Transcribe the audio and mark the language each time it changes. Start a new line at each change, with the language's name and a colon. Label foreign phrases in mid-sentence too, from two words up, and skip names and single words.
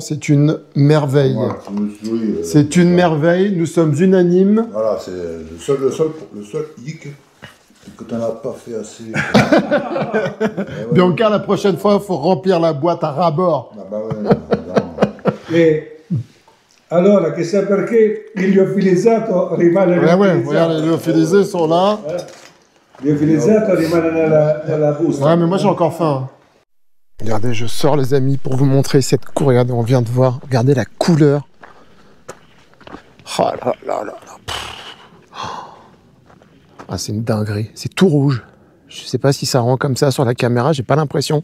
French: C'est une merveille. Voilà, c'est une merveille. Nous sommes unanimes. Voilà, c'est le seul hic que tu n'en as pas fait assez. Ouais. Bianca, la prochaine fois, il faut remplir la boîte à ras-bord. Ah bah ouais,
Italian: E allora chissà perché il liofilizzato rimane
French: Regarde, les lyophilisés sont là.
Italian: Il liofilizzato rimane nella busta.
French: Ouais, mais moi j'ai encore faim. Regardez, je sors les amis pour vous montrer cette cour. Regardez, on vient de voir. Regardez la couleur. Oh là là là là. Ah, c'est une dinguerie. C'est tout rouge. Je sais pas si ça rend comme ça sur la caméra, j'ai pas l'impression.